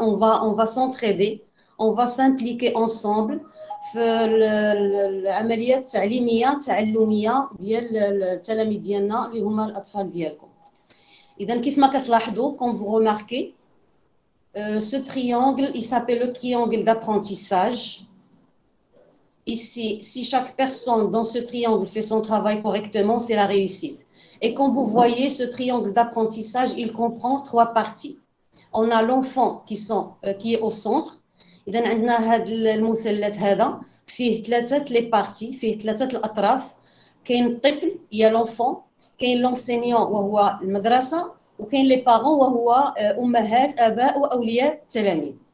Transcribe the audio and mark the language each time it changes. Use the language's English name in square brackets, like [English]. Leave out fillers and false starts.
[French] On va s'entraider, on va s'impliquer ensemble [Arabic] في العمليات التعليميه التعلميه ديال التلاميذ ديالنا اللي هما الاطفال ديالكم. اذا كيف ما كتلاحظوا, [French] comme vous remarquez, ce triangle il s'appelle le triangle d'apprentissage. Ici, si chaque personne dans ce triangle fait son travail correctement, c'est la réussite. Et comme vous voyez, ce triangle d'apprentissage, il comprend 3 parties. On a l'enfant qui est au centre. [Arabic] إذا عندنا هذا المثلث هذا فيه 3 لي بارتي, فيه 3 الأطراف. كاين الطفل, يا لونفون, كاين لونسينيون وهو المدرسة, وكاين لي بارون وهو أمهات أباء وأولياء التلاميذ.